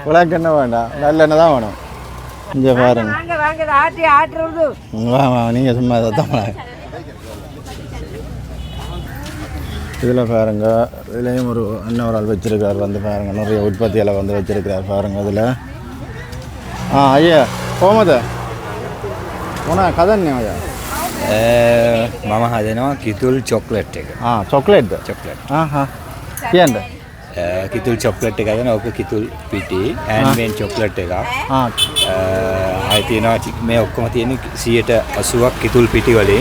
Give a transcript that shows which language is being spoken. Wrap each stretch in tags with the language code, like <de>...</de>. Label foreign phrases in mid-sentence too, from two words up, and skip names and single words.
<ta>விளக்கெண்ணெய் வேண்டாம் நல்லெண்ணெய் தான் வேணும் இங்கே பாருங்க வாங்க வாங்க ஆட்டுறது வா நீங்கள் சும்மா சத்தம் இதில் பாருங்க இதுலேயும் ஒரு அண்ணன் ஒரு ஆள் வச்சிருக்கார் வந்து பாருங்க நிறைய உற்பத்தியில் வந்து வச்சிருக்கிறார் பாருங்க இதில் ஐயா</ta> <si>කොහමද මොන කදන්නේ ඔය මම හදනවා කිතුල් චොක්ලට් එක. චොක්ලට්ද? චොක්ලට්. කියන්න. කිතුල් චොක්ලට් එක හදනවා. ඔක කිතුල් පිටි හෑන්ඩ්මේඩ් චොක්ලට් එකක්. ආයි තියෙනවා මේ ඔක්කොම තියෙන්නේ 80%ක් කිතුල් පිටි වලින්.</si>